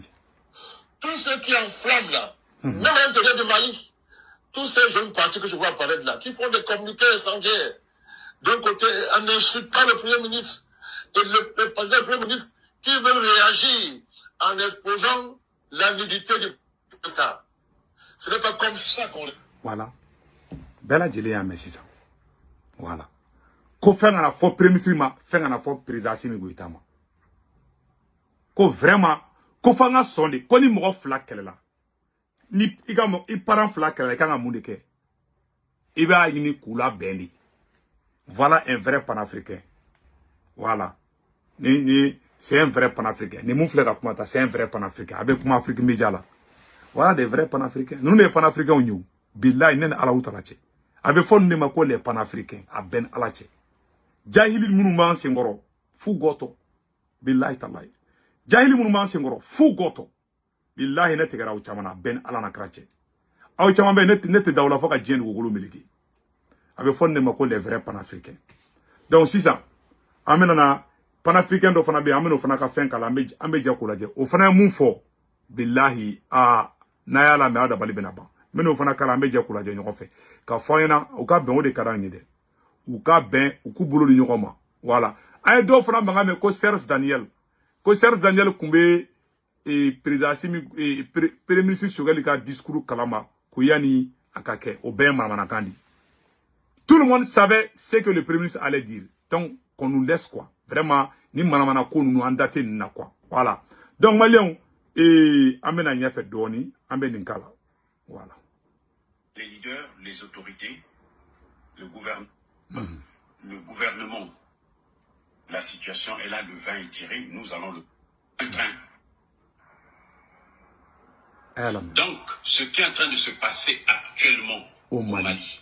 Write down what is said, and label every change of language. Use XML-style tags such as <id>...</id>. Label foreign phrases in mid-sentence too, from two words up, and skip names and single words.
<fr>Tous ceux qui enflamment là, même à l'intérieur du Mali, tous ces jeunes partis que je vois apparaître là, qui font des communiqués incendiaires, d'un côté, en insultant le Premier ministre, et le président du Premier ministre, qui veulent réagir en exposant la nudité du État. Ce n'est pas comme ça qu'on... Voilà. Bella Djele merci ça. Voilà.</fr> <bm>Ko fengana fo</bm> <fr>premier ministre</fr> <bm>ma, fengana fo président Assimi Goïta ma. Ko vraiment, ko fanga sonde, ko ni mogo fla kele la. Ni i parent fla kele la, i kan ka mun de kɛ. I b'a ɲini k'u la bɛn de.</bm> <fr>Voilà un vrai panafricain. Voilà. C'est un vrai panafricain.</fr> <bm>Ni mun filɛ ka kuma ta,</bm> <fr>c'est un vrai panafricain.</fr> <bm>A bɛ kuma Afrique média la.</bm> <fr>Voilà des vrais panafricains. Nous les panafricains nous.</fr> <bm>Billahi nen ala utala cɛ. A bɛ fɔ ne ma ko</bm> <fr>les panafricains</fr> <bm>a bɛn ala cɛ. Jahili minnu b'an senkɔrɔ fu gɔtɔ. Billahi talahi. Jahili minnu b'an senkɔrɔ fu gɔtɔ. Billahi ne tigɛra aw caman na a bɛn ala na kira cɛ. Aw caman bɛ ne tɛ daw la fɔ ka diɲɛ dugukolo meleke. A bɛ fɔ ne ma ko</bm> <fr>les vrais panafricains.</fr> <bm>Donc sisan an bɛ na panafricain dɔ fana bɛ an bɛ n'o fana ka fɛn kala an bɛ jɛ k'o lajɛ. O fana ye mun fɔ billahi n'a y'a lamɛn a dabali bɛna ban. N bɛ n'o fana kala an bɛ jɛ k'o lajɛ ɲɔgɔn fɛ. Ka fɔ an ɲɛna u ka bɛn o de ka d'an ye dɛ. U ka bɛn u k'u bolo di ɲɔgɔn ma. Voilà. An ye dɔw fana mankan mɛn ko Serge Daniel. Ko Serge Daniel kun bɛ président Assimi</bm> <fr>premier ministre</fr> <bm>Choguel ka discours kalama ko yani a ka kɛ o bɛɛ ye manamanakan di.</bm> <fr>Tout le monde savait ce que le premier ministre allait dire. Donc qu'on nous laisse quoi.</fr> <bm>Vraiment ni manamana ko nous an daté nin na quoi.</bm> <fr>Voilà.</fr> <bm>Donc Maliens an bɛ na ɲɛfɛ dɔɔni an bɛ nin kala.</bm> <fr>Voilà. Les leaders, les autorités, le gouvernement, la situation est là, le vin est tiré, nous allons le train. Donc, ce qui est en train de se passer actuellement au Mali,</fr>